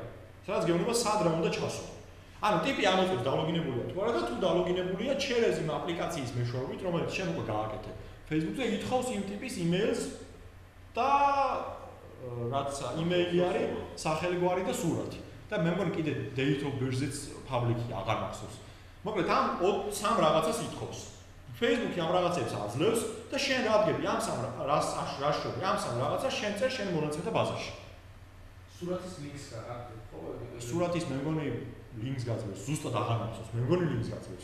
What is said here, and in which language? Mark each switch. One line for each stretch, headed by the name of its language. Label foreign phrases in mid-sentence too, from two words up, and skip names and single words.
Georgian: სადაც გეუბნება სად რა უნდა ჩასვა. ანუ ტიპი ამოწმებს დალოგინებულია თუ არა და თუ დალოგინებულია через იმ აპლიკაციის მეშვეობით, რომელიც შენ უკვე გააკეთე. Facebook-ზე ითხოვს იმ ტიპის email-ს და რაც email-ი არის, სახელი გვარი და სურათი. და მე მგონი კიდე
English: date of birth-იც
Georgian: public-ი აღარ მახსოვს. მოკლედ ამ სამ რაღაცას ითხოვს. Facebook-ი ამ რაღაცებს აძლევს და შენ რა ადგები ამ სამ რაშორი, ამ სამ რაღაცას შენ წერ შენ მონაცემთა ბაზაში. სურათის ლინკს გააკეთებ, ხო? სურათის მე მგონი ლინკს გაძლევს, ზუსტად აღარ მახსოვს, მე მგონი ლინკს გაძლევს.